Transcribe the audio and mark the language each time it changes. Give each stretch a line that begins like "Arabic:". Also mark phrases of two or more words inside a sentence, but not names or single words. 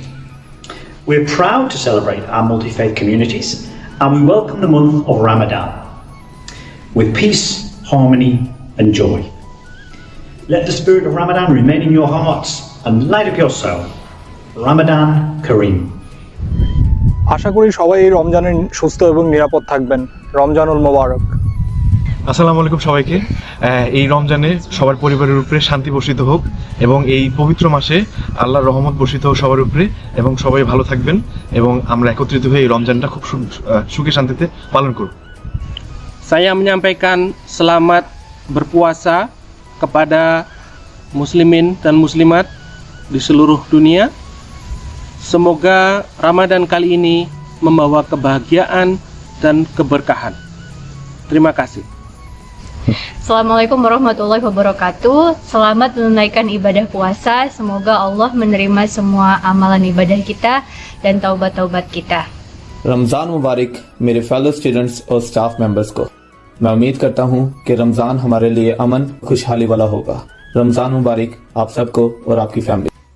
English: We're proud to celebrate our multi-faith communities, and we welcome the month of Ramadan with peace, harmony, and joy. Let the spirit of Ramadan remain in your hearts and light up your soul.
Arabic: رمضان كريم.
Bangla: আশা করি সবাই রমজানে সুস্থ এবং নিরাপদ থাকবেন। রমজানুল মোবারক।
Arabic: السلام عليكم
Bangla: সবাইকে। এই রমজানে সবার পরিবারের উপরে শান্তি বর্ষিত হোক এবং এই পবিত্র মাসে আল্লাহর রহমত বর্ষিত হোক সবার উপরে এবং সবাই ভালো থাকবেন এবং আমরা একত্রিত হয়ে এই রমজানটা খুব সুখে শান্তিতে পালন করব।
Indonesian: Saya menyampaikan selamat berpuasa kepada muslimin dan muslimat di seluruh dunia. Semoga Ramadan kali ini membawa kebahagiaan dan keberkahan. Terima kasih.
Arabic: السلام عليكم ورحمة الله وبركاته.
Indonesian: Selamat menunaikan ibadah puasa. Semoga Allah menerima semua amalan ibadah kita dan taubat-taubat kita.
Hindi: रमज़ान मुबारक मेरे
English: fellow students
Hindi: और
English: staff members
Hindi: को। मैं उम्मीद करता हूँ कि रमज़ान हमारे लिए अमन खुशहाली वाला होगा। रमज़ान मुबारक आप सबको और आपकी फैमिली।